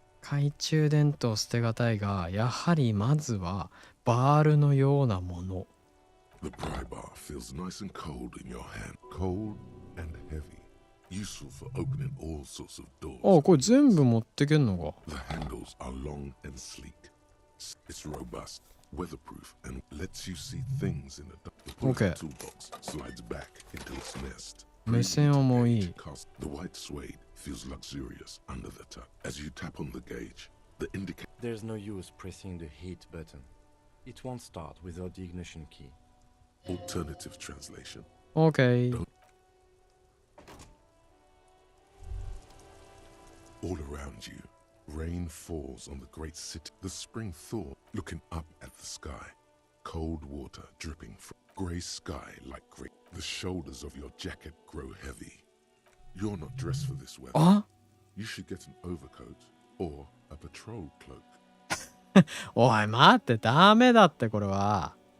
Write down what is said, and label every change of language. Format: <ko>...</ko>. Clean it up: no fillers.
<ja>懐中電灯捨てがたいが、やはりまずはバールのようなもの。</ja> <en>The pry bar feels nice and cold in your hand. Cold and heavy. Useful for opening all sorts of doors.</en> <ja>あ、これ全部持ってけんのか。</ja> <en>The handles are long and sleek. It's robust, weatherproof, and lets you see things in the dark. The Okay. toolbox slides back into its nest.</en> <ja>目線はもういい。</ja> <en>The white suede feels luxurious under the tuck. As you tap on the gauge, the indicator... There's no use pressing the heat button. It won't start without the ignition key. Alternative translation. OK。 All around you, rain falls on the great city. The spring thaw, looking up at the sky. Cold water dripping from grey sky like great. The shoulders of your jacket grow heavy. You're not dressed for this weather. あ You should get an overcoat or a patrol cloak.</en> <ja>おい、待って、ダメだって、これは。</ja>